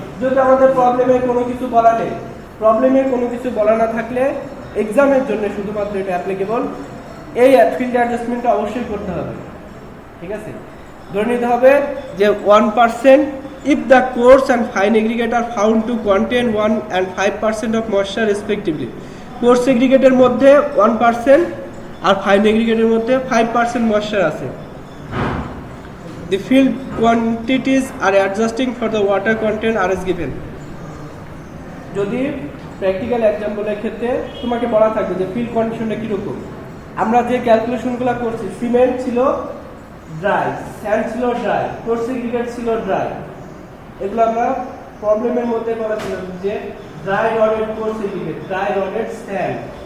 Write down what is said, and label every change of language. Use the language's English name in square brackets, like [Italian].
[Bangla] যদি আমাদের প্রবলেমের কোনো কিছু বলা নেই, প্রবলেমের কোনো কিছু বলা না থাকলে এক্সামের জন্য শুধুমাত্র এটা অ্যাপ্লিকেবল, এই ফিল্ড অ্যাডজাস্টমেন্টটা অবশ্যই করতে হবে, ঠিক আছে? ধরে নিতে হবে যে [English] 1% if the coarse and fine aggregate are found to contain 1 and 5% of moisture respectively. [Bangla] Course এগ্রিগেটের মধ্যে 1% আর ফাইন এগ্রিগেটের মধ্যে 5% ময়েশ্চার আছে। [English] The field quantities are adjusting for the water content are as given. [Bangla] যদি প্র্যাকটিক্যাল এক্সাম্পলের ক্ষেত্রে তোমাকে বলা থাকবে যে ফিল্ড কন্ডিশনটা কীরকম, আমরা যে ক্যালকুলেশনগুলো করছি, সিমেন্ট ছিল ড্রাই, স্যান্ড ছিল ড্রাই, কোর্স এগ্রিগেট ছিল ড্রাই, এগুলো আমরা প্রবলেমের মধ্যে বলেছিলাম যে dry রডেড course aggregate, dry রডেড sand.